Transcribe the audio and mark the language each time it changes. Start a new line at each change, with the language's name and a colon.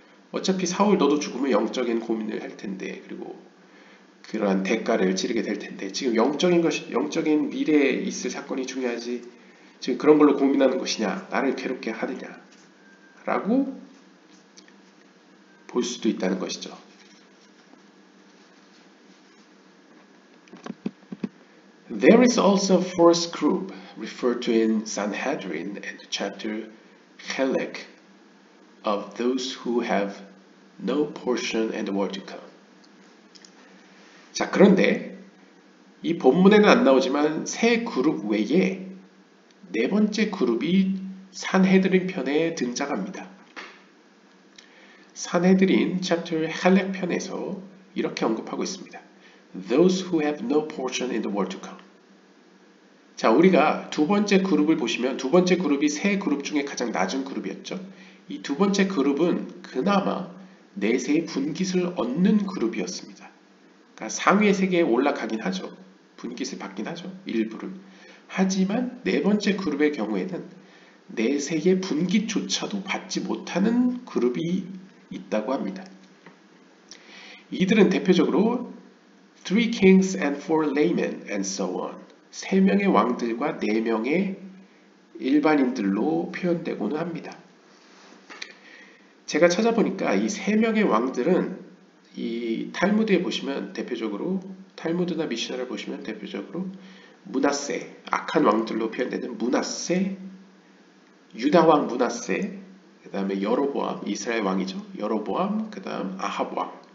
Korean: 어차피 사울 너도 죽으면 영적인 고민을 할 텐데, 그리고 그러한 대가를 치르게 될 텐데, 지금 영적인 미래에 있을 사건이 중요하지 지금 그런 걸로 고민하는 것이냐, 나를 괴롭게 하느냐 라고 볼 수도 있다는 것이죠.
English: There is also a fourth group referred to in Sanhedrin and chapter Chelek of those who have no portion in the world to come.
Korean: 자, 그런데 이 본문에는 안 나오지만 세 그룹 외에 네 번째 그룹이 산헤드린 편에 등장합니다. 산헤드린 챕터 헬렉 편에서 이렇게 언급하고 있습니다.
English: Those who have no portion in the world to come.
Korean: 자, 우리가 두 번째 그룹을 보시면 두 번째 그룹이 세 그룹 중에 가장 낮은 그룹이었죠. 이 두 번째 그룹은 그나마 내세의 분깃을 얻는 그룹이었습니다. 그러니까 상위의 세계에 올라가긴 하죠. 분깃을 받긴 하죠. 일부를. 하지만 네 번째 그룹의 경우에는 내세의 분깃조차도 받지 못하는 그룹이 있다고 합니다. 이들은 대표적으로
English: Three kings and four laymen and so on.
Korean: 3명의 왕들과 4명의 일반인들로 표현되고는 합니다. 제가 찾아보니까 이 3명의 왕들은 이 탈무드에 보시면 대표적으로, 탈무드나 미시나를 보시면 대표적으로 므낫세, 악한 왕들로 표현되는 므낫세, 유다 왕 므낫세, 그 다음에 여로보암, 이스라엘 왕이죠. 여로보암, 그 다음 아합 왕,